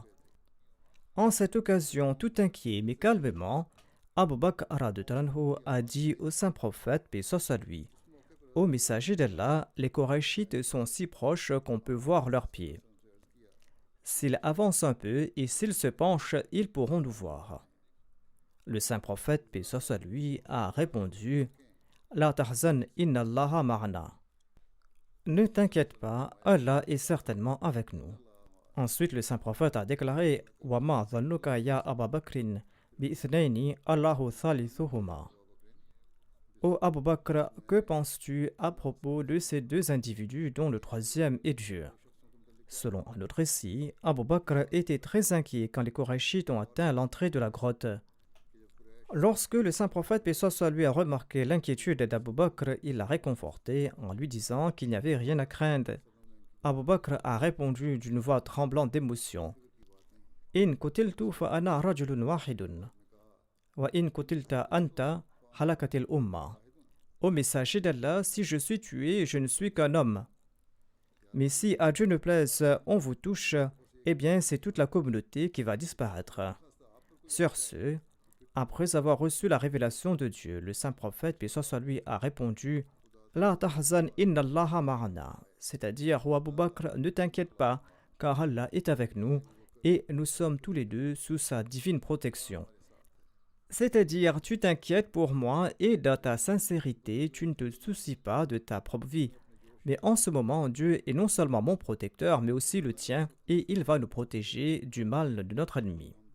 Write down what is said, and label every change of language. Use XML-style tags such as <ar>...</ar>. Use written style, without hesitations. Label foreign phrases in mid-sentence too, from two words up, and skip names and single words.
<fr>En cette occasion, tout inquiet mais calmement, Abu Bakr a dit au saint prophète, paix soit sur lui: ô messager d'Allah, les Qurayshites sont si proches qu'on peut voir leurs pieds. S'ils avancent un peu et s'ils se penchent, ils pourront nous voir. Le saint prophète, paix soit sur lui, a répondu:</fr> <ar>لا تحزن إن الله معنا.</ar> <fr>Ne t'inquiète pas, Allah est certainement avec nous. Ensuite, le saint prophète a déclaré:</fr> <ar>وما ظنك يا أبا بكر باثنين الله ثالثهما.</ar> <fr>Ô Abu Bakr, que penses-tu à propos de ces deux individus dont le troisième est Dieu? Selon un autre récit, Abu Bakr était très inquiet quand les Qurayshites ont atteint l'entrée de la grotte. Lorsque le saint prophète, paix soit sur lui, a remarqué l'inquiétude d'Abu Bakr, il l'a réconforté en lui disant qu'il n'y avait rien à craindre. Abu Bakr a répondu d'une voix tremblante d'émotion:</fr> <ar>إن قتلت فأنا رجل واحد وإن قتلت أنت هلكت الأمة.</ar> <fr>Ô messager d'Allah, si je suis tué, je ne suis qu'un homme. Mais si à Dieu ne plaise, on vous touche, eh bien c'est toute la communauté qui va disparaître. Sur ce, après avoir reçu la révélation de Dieu, le saint prophète, paix soit sur lui, a répondu:</fr> <ar>لا تحزن إن الله معنا,</ar> <fr>c'est-à-dire: ô Abu Bakr, ne t'inquiète pas, car Allah est avec nous et nous sommes tous les deux sous sa divine protection. C'est-à-dire, tu t'inquiètes pour moi et dans ta sincérité, tu ne te soucies pas de ta propre vie. Mais en ce moment, Dieu est non seulement mon protecteur, mais aussi le tien, et il va nous protéger du mal de notre ennemi.</fr>